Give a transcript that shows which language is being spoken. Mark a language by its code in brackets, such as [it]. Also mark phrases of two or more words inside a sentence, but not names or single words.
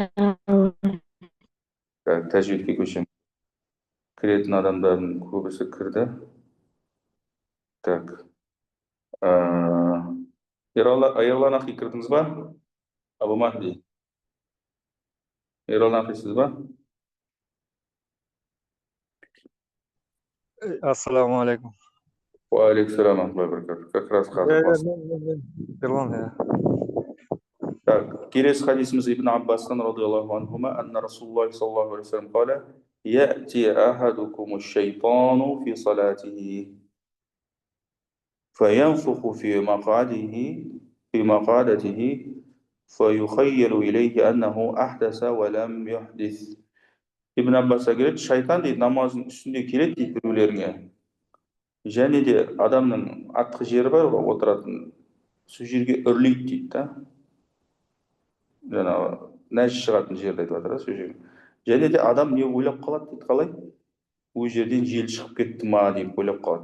[kk] Тәжвидке көшеміз. Кіретін адамдардың көбісі кірді. Так. Ерлан ақи кірдіңіз ба? Абу Махди. Ерлан ақи сіз ба? [ar] السلام عليكم. وعليكم بركاته. [ru] Как раз [kk] Ерлан, Так, келесі хадисіміз Ибн Аббастан [ar] رضي الله عنهما أن رسول الله صلى الله عليه وسلم قال يأتي أحدكم الشيطان في صلاته, فينفخ في مقعدته فيخيل إليه أنه أحدث ولم يحدث. [kk] Ибн Аббасқа келеді, шайтан дейді, намаздың үстінде келеді дейді біреулеріңе. Және де адамның артқы жері бар ғой, отыратын, сол жерге үрлейді дейді да. Жаңағы нәжіс шығатын жерді айтып жатыр, сол жерге. Және де адам не ойлап қалады дейді, қалай? Ол жерден жел шығып кетті ма деп ойлап қалады.